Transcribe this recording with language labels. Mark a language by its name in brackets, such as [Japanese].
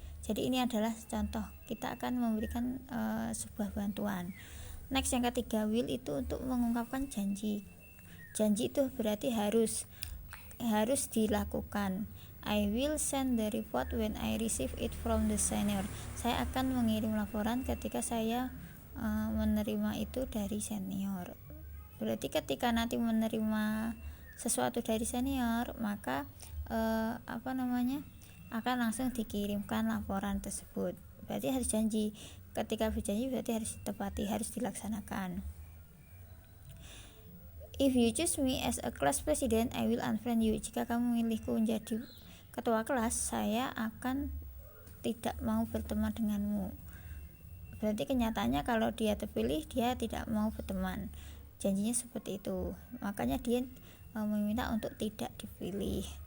[Indonesian] Jadi ini adalah contoh, kita akan memberikan sebuah bantuan. Next, yang ketiga, will itu untuk mengungkapkan janji. Janji itu berarti harus dilakukan. [English] I will send the report when I receive it from the senior. [Indonesian] Saya akan mengirim laporan ketika saya menerima itu dari senior. Berarti ketika nanti menerima sesuatu dari senior, maka akan langsung dikirimkan laporan tersebut. Berarti harus janji. Ketika berjanji berarti harus ditepati, harus dilaksanakan. [English] If you choose me as a class president, I will unfriend you. [Indonesian] Jika kamu memilihku menjadi ketua kelas, saya akan tidak mau berteman denganmu. Berarti kenyataannya kalau dia terpilih, dia tidak mau berteman. Janjinya seperti itu. Makanya dia meminta untuk tidak dipilih.